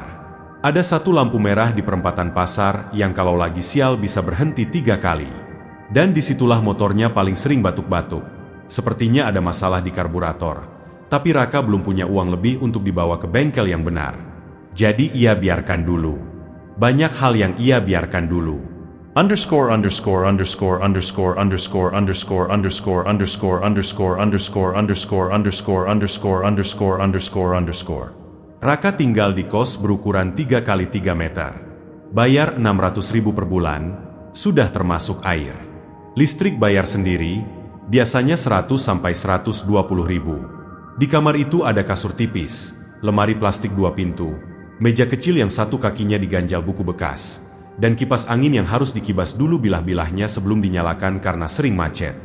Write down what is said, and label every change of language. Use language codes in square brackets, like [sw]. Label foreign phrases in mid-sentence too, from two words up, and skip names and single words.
[id] Ada satu lampu merah di perempatan pasar yang kalau lagi sial bisa berhenti 3 kali. Dan disitulah motornya paling sering batuk-batuk. Sepertinya ada masalah di karburator. Tapi Raka belum punya uang lebih untuk dibawa ke bengkel yang benar. Jadi ia biarkan dulu. Banyak hal yang ia biarkan dulu. Underscore underscore underscore underscore underscore underscore underscore underscore underscore underscore underscore underscore underscore underscore underscore underscore. Raka tinggal di kos berukuran 3 kali 3 meter. Bayar 600.000 per bulan, sudah termasuk air. Listrik bayar sendiri, biasanya 100 sampai 120.000. Di kamar itu ada kasur tipis, lemari plastik 2 pintu, meja kecil yang satu kakinya diganjal buku bekas, dan kipas angin yang harus dikibas dulu bilah-bilahnya sebelum dinyalakan karena sering macet.